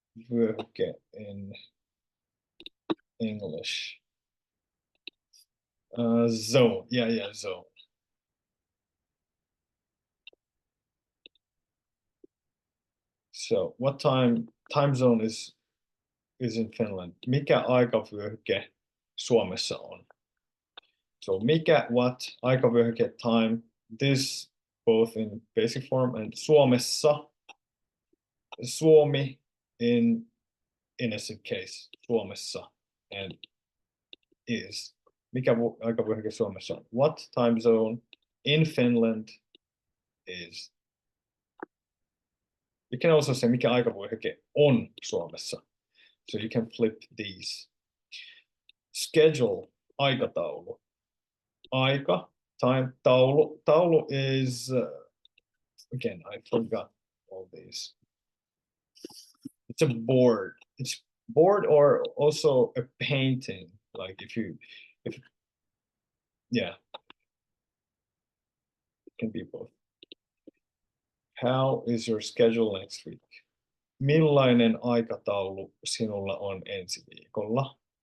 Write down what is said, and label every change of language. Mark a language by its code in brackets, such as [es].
[en] Vyöhyke in English. Zone. Yeah, zone. So what time zone is in Finland? [fi] Mikä aikavyöhyke Suomessa on? [en] So mikä, what, aikavyöhyke, time, this both in basic form, and Suomessa, Suomi in innocent case, Suomessa, and is. [fi] Mikä aikavyöhyke Suomessa on? [en] What time zone in Finland is. You can also say [fi] mikä aikavyöhyke on Suomessa. [en] So you can flip these. Schedule, aikataulu. Aika, time, taulu. Taulu is, again, I forgot all these. It's a board. It's board or also a painting. Like yeah, it can be both. How is your schedule next week? [fi] Millainen aikataulu sinulla on ensi viikolla?